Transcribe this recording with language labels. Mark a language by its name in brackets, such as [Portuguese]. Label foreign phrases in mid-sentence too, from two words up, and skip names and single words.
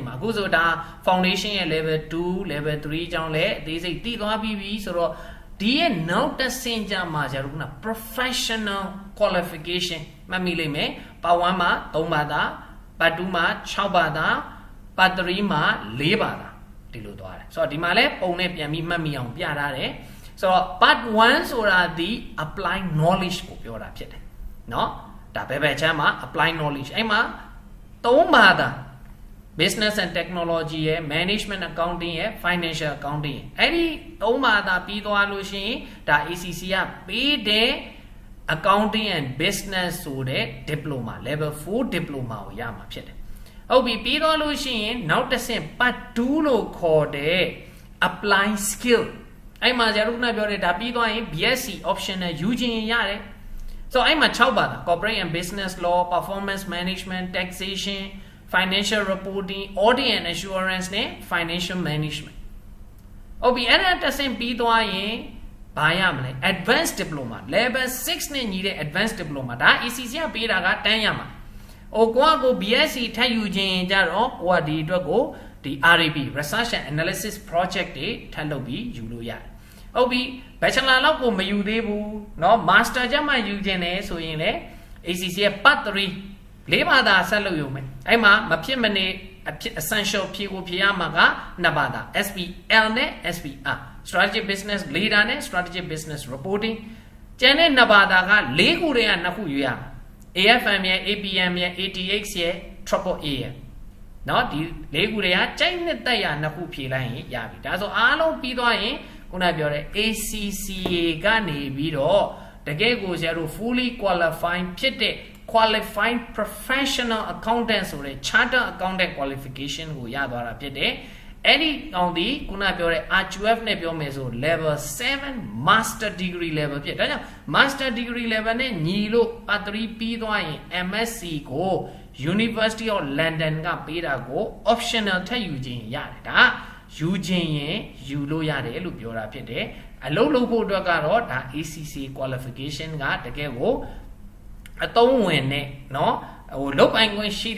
[Burmese] မှာအခုဆိုဒါ foundation ရဲ့ [English] level 2 level 3 [Burmese] အကြောင်းလည်းအသေးစိတ်သိသွားပြီးပြီဆိုတော့ဒီရဲ့နောက်တဆင့်ကြမှာကျွန်တော်ခုန [English] professional qualification [Burmese] မှတ်မိလိမ့်မယ် part 1မှာ3ဘာသာ part 2မှာ6ဘာသာ part 3မှာ4ဘာသာဒီလိုသွားတယ်ဆိုတော့ဒီမှာလဲပုံနဲ့ပြန်ပြီးမှတ်မိအောင်ပြထားတယ်ဆိုတော့ part 1ဆိုတာဒီ [English] apply knowledge [Burmese] ကိုပြောတာဖြစ်တယ်เนาะဒါဘယ်ချမ်းမှာ [English] apply knowledge [Burmese] အဲ့မှာ 3ဘာသာ [English] business and technology [Burmese] ရဲ့ [English] management accounting [Burmese] ရဲ့ [English] financial accounting [Burmese] အဲ့ဒီ3ဘာသာပြီးသွားလို့ရှိရင်ဒါ ACC ကပေးတဲ့ [English] accounting and business [Burmese] ဆိုတဲ့ [English] diploma level 4 diploma [Burmese] ကိုရ မှာဖြစ်တယ်ဟုတ်ပြီပြီးတော့လို့ရှိရင်နောက်တစ်ဆင့် part 2လို့ခေါ်တဲ့ [English] apply skill [Burmese] အဲ့မှာကျွန်တော်ခုနပြောတဲ့ဒါပြီးသွားရင် [English] BSc optional [Burmese] ယူခြင်းရတယ် so အဲ့မှာ6ပါတာ [English] corporate and business law performance management taxation financial reporting audit and assurance နဲ့ financial management [Burmese] ဟုတ်ပြီအဲ့ဒါတစ်ဆင့်ပြီး သွားရင်ဘာရမလဲ [English] advanced diploma level 6 [Burmese] နဲ့ညီတဲ့ [English] advanced diploma [Burmese] ဒါ ECC ကပေးတာကတန်းရမှာကို BSc ထပ်ယူခြင်းကြတော့ကိုကဒီအတွက်ကိုဒီ [English] RAP research and analysis project [Burmese] တွေထပ်လုပ်ပြီးယူလို့ရတယ်ဟုတ်ပြီ bachelor လောက်ကိုမယူသေးဘူးเนาะ master ကျမှယူခြင်းတယ်ဆိုရင်လေ ACC ရဲ့ part 3 ၄ဘာသာဆက်လုပ်ရုံပဲအဲ့မှာမဖြစ်မနေ essential ဖြည့်ကိုဖြည့်ရမှာက2ဘာသာ SPL နဲ့ [English] SPR strategic business leader [Burmese] နဲ့ [English] strategic business reporting [Burmese] ကျန်တဲ့2ဘာသာက4ခုတည်းက2ခုယူရမှာ AFM ရဲ့ APM ရဲ့ ATX ရဲ့ Triple A ရဲ့เนาะဒီ4ခုတည်းကကြိုက်နှစ်တက်ရ2ခုဖြည့်လိုက်ရင်ရပြီဒါဆိုအားလုံးပြီးသွားရင်ခုနပြောတဲ့ ACCA ကနေပြီးတော့တကယ်ကိုဆရာတို့ [English] fully qualified [Burmese] ဖြစ်တဲ့ [English] qualified professional accountant [Burmese] ဆိုတဲ့ [English] charter accountant qualification [Burmese] ကိုရသွားတာဖြစ်တယ်အဲ့ဒီအောင်ဒီခုနပြောတဲ့ RQF နဲ့ပြောမယ်ဆို level 7 [English] master degree level [Burmese] ဖြစ်ဒါကြောင့် [English] master degree level [Burmese] နဲ့ညီလို့ part 3ပြီးသွားရင် MSc ကို University of London ကပေးတာကို optional ထပ်ယူခြင်းရတယ်ဒါယူခြင်းရင်ယူလို့ရတယ်လို့ပြောတာဖြစ်တယ်အလုပ်လုပ်ဖို့အတွက်ကတော့ဒါ [English] ACC qualification [Burmese] ကတကယ်ကိုအသုံးဝင်နဲ့เนาะဟိုလုပ်ပိုင်ခွင့်ရှိ